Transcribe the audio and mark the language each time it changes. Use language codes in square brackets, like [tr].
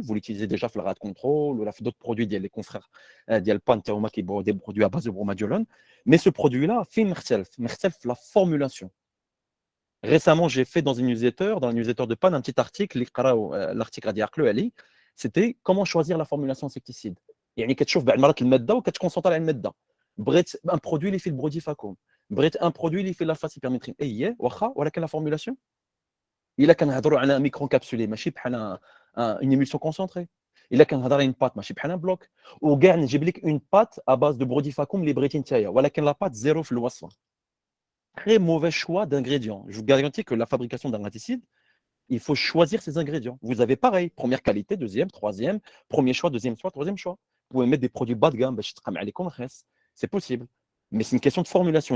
[fr] Vous l'utilisez déjà dans le rad control ou d'autres produits les confrères ديال Pan qui sont des produits à base de bromadiolone. Mais ce produit-là, [ar] فين مختلف [fr] la formulation. Récemment, j'ai fait dans une newsletter, dans la newsletter de Pan, un petit article, l'article [ar] غادي يعقلوا عليه, [fr] c'était comment choisir la formulation insecticide. [ar] يعني كتشوف بعض المرات الماده وكتكونسونطري على الماده. بغيت un produit اللي فيه البروديفاكوم، بغيت un produit اللي فيه l'alpha-cyperméthrine. اييه واخا ولكن [fr] la formulation [ar] الا كنهضروا على ميكرو كابسولي ماشي بحال [fr] une émulsion concentrée. [ar] الا كنهضر على [fr] une pâte [ar] ماشي بحال [fr] un bloc. [ar] وكاع نجيب لك [fr] une pâte à base de brodifacoum [ar] اللي بغيتي نتايا ولكن [fr] la pâte zéro [ar] في الوصفه. [fr] Très mauvais choix d'ingrédients. Je vous garantis que la fabrication d'un raticide, il faut choisir ses ingrédients. Vous avez pareil, première qualité, deuxième, troisième, premier choix, deuxième choix, troisième choix. Vous pouvez mettre des produits bas de gamme, c'est possible. Mais c'est une question de formulation.